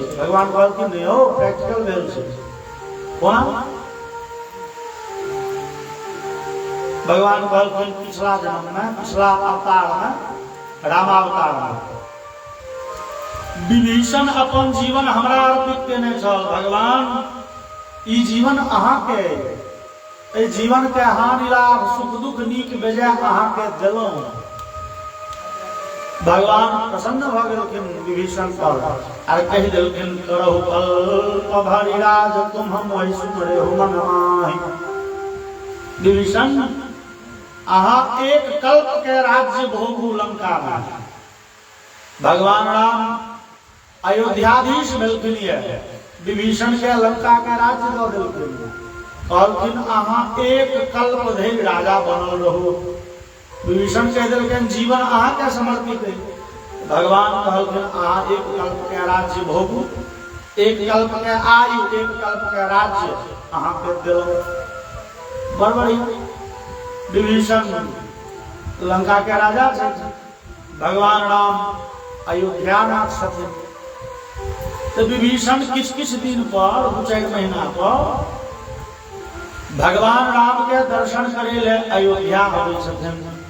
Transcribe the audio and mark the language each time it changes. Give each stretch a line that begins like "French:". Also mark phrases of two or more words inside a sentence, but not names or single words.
Maithili: भगवान कहलखिन नहीं हो प्रैक्टिकल भेल छै। कोना भगवान कहलखिन पिछला जन्म में पिछला अवतार में रामावतार में विभीषण अपन जीवन हमरा अर्पित केने छल। भगवान ई जीवन अहाँ के ए जीवन के हानि लाभ सुख दुख नीक बेजाय अहाँ के देलौं। भगवान प्रसन्न भ गेलखिन विभीषण पर आर कहि देलखिन
Awadhi: करहु कल्प भरि राज तुम हम वही सुमरे हो मन माहि।
Maithili: विभीषण अहाँ एक कल्प के राज्य भोगू लंका में। भगवान राम अयोध्याधीश भेलखिन ये विभीषण के लंका के राज्य दऽ देलखिन, कहलखिन अहाँ एक कल्प धरि राजा बनल रहो। विभीषण कह देलखिन जीवन अहाँ के समर्पित है। भगवान कहलखिन अहाँ एक कल्प के राज्य भोगू, एक कल्प के आयु एक कल्प के राज्य अहाँ के देलौं। बड़ बढ़िया। विभीषण लंका के राजा छथिन, भगवान राम अयोध्यानाथ छथिन। तो विभीषण किछ दिन पर 2-4 महीना पर भगवान राम के दर्शन करे ले अयोध्या आबै छथिन।